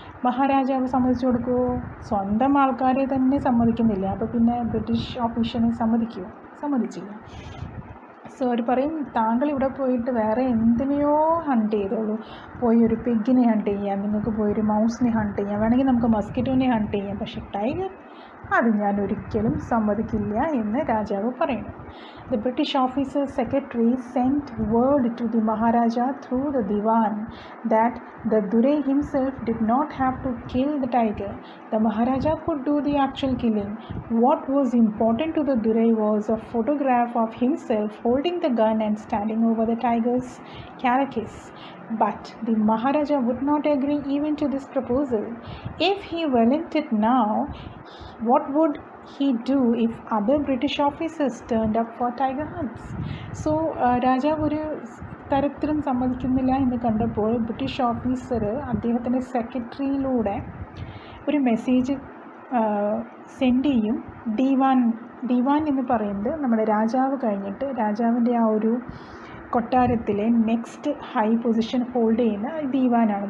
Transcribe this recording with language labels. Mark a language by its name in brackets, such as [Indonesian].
[Malayalam] മഹാരാജാവ് സമ്മതിച്ചു കൊടുക്കുമോ? സ്വന്തം ആൾക്കാരെ തന്നെ സമ്മതിക്കുന്നില്ല, അപ്പോൾ പിന്നെ ബ്രിട്ടീഷ് ഓഫീഷ്യനെ സമ്മതിച്ചില്ല. സോ അവർ പറയും, താങ്കൾ ഇവിടെ പോയിട്ട് വേറെ എന്തിനെയോ ഹണ്ട് ചെയ്തോളൂ, പോയി ഒരു പിഗിനെ ഹണ്ട് ചെയ്യാം, നിങ്ങൾക്ക് പോയൊരു മൗസിനെ ഹണ്ട് ചെയ്യാം, വേണമെങ്കിൽ നമുക്ക് മസ്കിറ്റോനെ ഹണ്ട് ചെയ്യാം, പക്ഷേ ടൈഗർ അത് ഞാൻ ഒരിക്കലും സമ്മതിക്കില്ല എന്ന് രാജാവ് പറയുന്നു. [English] The British officer's secretary sent word to the Maharaja through the Diwan that the Durai himself did not have to kill the tiger. The Maharaja could do the actual killing. What was important to the Durai was a photograph of himself holding the gun and standing over the tiger's carcass. But the Maharaja would not agree even to this proposal. If he relented now, what would he do if other British officers turned up for tiger hunts? [Malayalam] So രാജാവ് ഒരു തരത്തിലും സമ്മതിക്കുന്നില്ല എന്ന് കണ്ടപ്പോൾ British officer അദ്ദേഹത്തിൻ്റെ സെക്രട്ടറിയിലൂടെ ഒരു message send ചെയ്യും. ദീവാൻ എന്ന് പറയുന്നത് നമ്മുടെ രാജാവ് കഴിഞ്ഞിട്ട് രാജാവിൻ്റെ ആ ഒരു കൊട്ടാരത്തിലെ [English] next high position hold [Malayalam] ചെയ്യുന്ന ദീവാനാണ്.